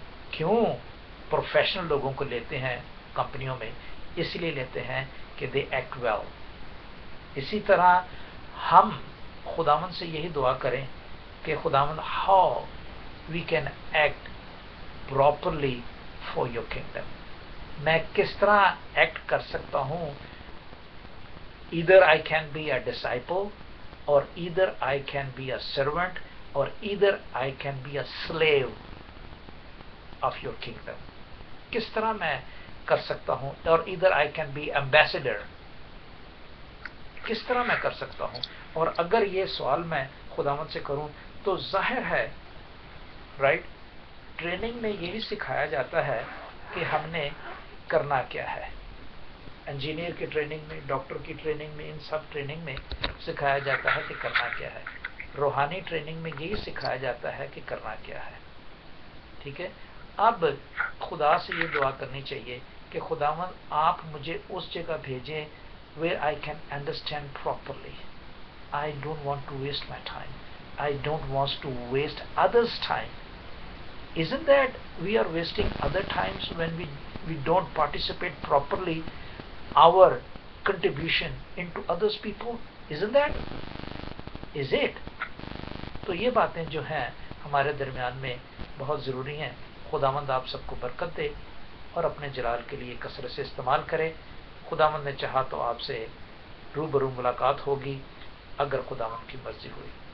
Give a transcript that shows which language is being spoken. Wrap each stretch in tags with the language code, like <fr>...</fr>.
<ur>کیوں پروفیشنل لوگوں کو لیتے ہیں کمپنیوں میں؟ اس لیے لیتے ہیں کہ</ur> <en>They act well.</en> <ur>اسی طرح ہم خداوند سے یہی دعا کریں کہ خداوند</ur> <en>How we can act properly for your kingdom.</en> <ur>میں کس طرح ایکٹ کر سکتا ہوں؟</ur> <en>either I can be a disciple, or either I can be a servant, or either I can be a slave of your kingdom.</en> <ur>کس طرح میں کر سکتا ہوں؟ اور</ur> <en>either I can be ambassador.</en> <ur>کس طرح میں کر سکتا ہوں؟ اور اگر یہ سوال میں خداوند سے کروں تو ظاہر ہے رائٹ، ٹریننگ میں یہی سکھایا جاتا ہے کہ ہم نے کرنا کیا ہے. انجینئر کی ٹریننگ میں، ڈاکٹر کی ٹریننگ میں، ان سب ٹریننگ میں سکھایا جاتا ہے کہ کرنا کیا ہے. روحانی ٹریننگ میں یہی سکھایا جاتا ہے کہ کرنا کیا ہے. ٹھیک ہے. اب خدا سے یہ دعا کرنی چاہیے کہ خداوند آپ مجھے اس جگہ بھیجیں</ur> <en>where I can understand properly. I don't want to waste my time. I don't want to waste others' time. Isn't that we are wasting other times when we don't participate properly our contribution into others people? Isn't that? Is it?</en> <ur>تو یہ باتیں جو ہیں ہمارے درمیان میں بہت ضروری ہیں. خداوند آپ سب کو برکت دے اور اپنے جلال کے لیے کثرت سے استعمال کرے. خداوند نے چاہا تو آپ سے روبرو ملاقات ہوگی اگر خداوند کی مرضی ہوئی.</ur>